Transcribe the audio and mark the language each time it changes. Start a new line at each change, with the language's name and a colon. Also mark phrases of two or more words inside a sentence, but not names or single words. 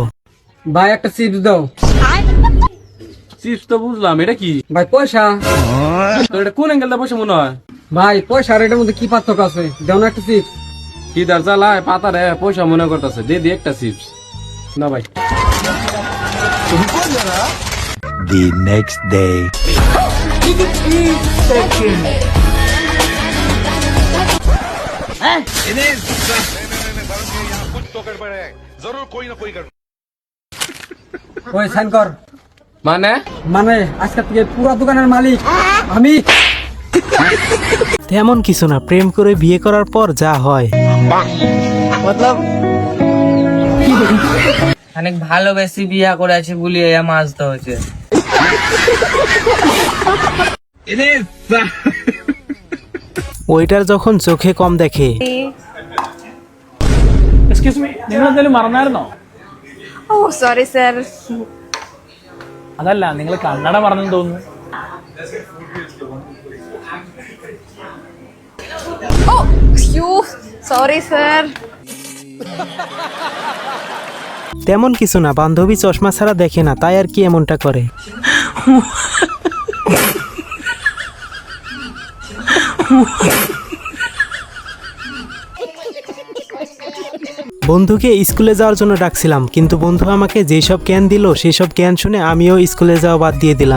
Bangla: ভাই একটা চিপস দাও। চিপস তো বুঝলাম, এটা কি ভাই পয়সা। তো এটা কোন অ্যাঙ্গেলটা পয়সা মনে হয়? ভাই পয়সা আর এটার মধ্যে কি পার্থক্য আছে? দাও না একটা চিপস। কি দার চালায় পাতা রে পয়সা মনে করতেছে, দে দি একটা চিপস না ভাই।
English: The next day.
Bangla: ওই সাইন কর। মানে মানে আজকে থেকে পুরো দোকানের মালিক আমি। তেমন কিছু না, প্রেম করে বিয়ে করার পর যা হয়। অনেক ভালোবেসে বিয়া করেছি বলি এই মাছটা হয়েছে। ওইটার যখন চোখে কম দেখে,
English: excuse me,
Malayalam: നിങ്ങൾ എന്തെങ്കിലും മറന്നായിരുന്നോ?
English: oh sorry sir.
Malayalam: അതല്ല, നിങ്ങൾ കണ്ണട മറന്നെന്ന് തോന്നുന്നു.
English: oh sorry sir.
Bangla: তেমন কিছু না, বান্ধবী চশমা ছাড়া দেখে না, তাই আর কি এমনটা করে। বন্ধুকে স্কুলে যাওয়ার জন্য ডাকছিলাম, কিন্তু বন্ধু আমাকে যেসব জ্ঞান দিল সেসব জ্ঞান শুনে আমিও স্কুলে যাওয়া বাদ দিয়ে দিলাম।